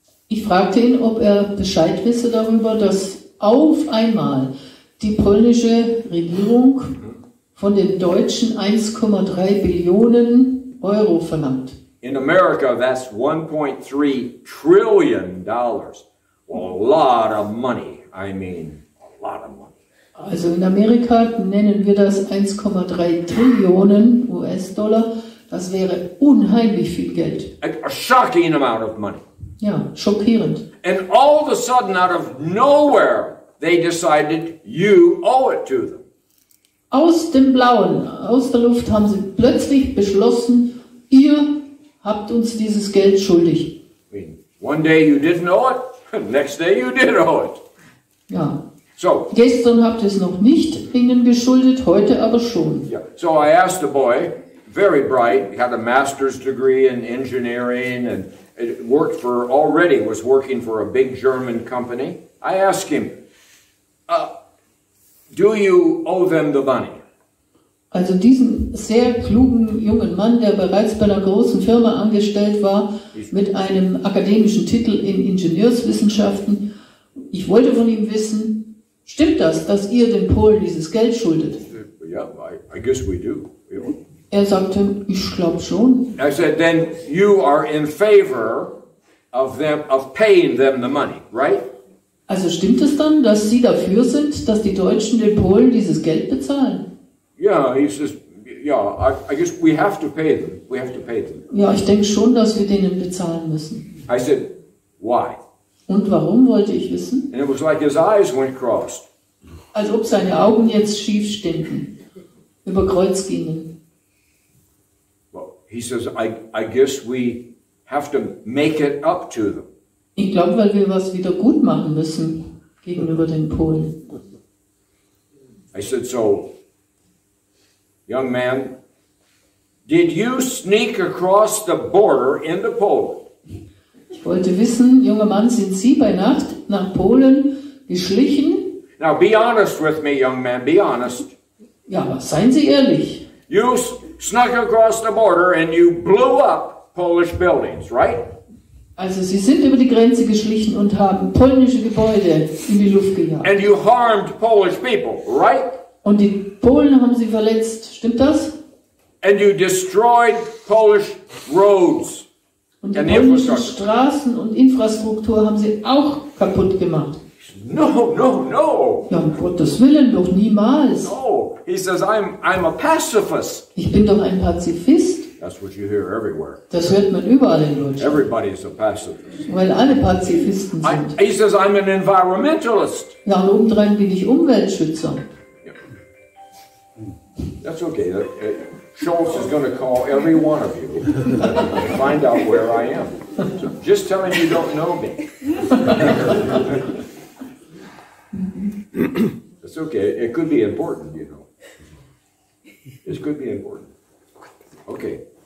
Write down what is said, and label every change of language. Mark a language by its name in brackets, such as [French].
[German] Ich fragte ihn, ob Bescheid wisse darüber, dass auf einmal die polnische Regierung von den Deutschen 1,3 Billionen Euro verlangt. [English] In America, that's 1.3 trillion dollars. Well, a lot of money. I mean, a lot of money. [German] Also in Amerika nennen wir das 1,3 Trillionen US-Dollar. Das wäre unheimlich viel Geld. [English] A shocking amount of money. [German] Ja, schockierend. [English] And all of a sudden, out of nowhere, they decided you owe it to them. [German] Aus dem Blauen, aus der Luft haben sie plötzlich beschlossen, ihr habt uns dieses Geld schuldig. [English] I mean, one day you didn't owe it, next day you did owe it. [German] Ja. [English] So, [German] Gestern habt ihr es noch nicht ihnen geschuldet, heute aber schon. [English] yeah. So I asked the boy, very bright, he had a master's degree in engineering and was working for a big German company. I asked him, do you owe them the money? [German] Also diesen sehr klugen jungen Mann, der bereits bei einer großen Firma angestellt war, mit einem akademischen Titel in Ingenieurswissenschaften. Ich wollte von ihm wissen, stimmt das, dass ihr den Polen dieses Geld schuldet? [English] Yeah, I guess we do. [German] Er sagte, ich glaube schon. [English] I said, then you are in favor of paying them the money, right? [German] Also stimmt es dann, dass Sie dafür sind, dass die Deutschen den Polen dieses Geld bezahlen? [English] Yeah, he says, yeah, I guess we have to pay them. We have to pay them. [German] Ja, ich denke schon, dass wir denen bezahlen müssen. [English] I said, why? [German] Und warum, wollte ich wissen? [English] And it was like his eyes went crossed. [German] Als ob seine Augen jetzt schief ständen, über Kreuz gingen. [English] Well, he says, I guess we have to make it up to them. [German] Ich glaube, weil wir was wieder gut machen müssen gegenüber den Polen. [English] I said, so, young man, did you sneak across the border into Poland? [German] Ich wollte wissen, junger Mann, sind Sie bei Nacht nach Polen geschlichen? [English] Now be honest with me, young man, be honest. [German] Ja, seien Sie ehrlich. [English] You snuck across the border and you blew up Polish buildings, right? [German] Also Sie sind über die Grenze geschlichen und haben polnische Gebäude in die Luft gejagt. [English] And you harmed Polish people, right? [German] Und die Polen haben Sie verletzt, stimmt das? [English] And you destroyed Polish roads. [German] Und die polnischen Straßen und Infrastruktur haben Sie auch kaputt gemacht. [English] No, no, no. [German] Ja, um Gottes Willen, doch niemals. [English] No, he says, I'm a pacifist. [German] Ich bin doch ein Pazifist. [English] That's what you hear everywhere. [German] Das hört man überall in Deutschland. [English] Everybody's a pacifist. [German] Weil alle Pazifisten sind. [English] He says, I'm an environmentalist. [German] Ja, und obendrein bin ich Umweltschützer. [English] That's okay. Schultz is going to call every one of you and find out where I am. So just tell him you don't know me. That's okay. It could be important, you know. This could be important. Okay.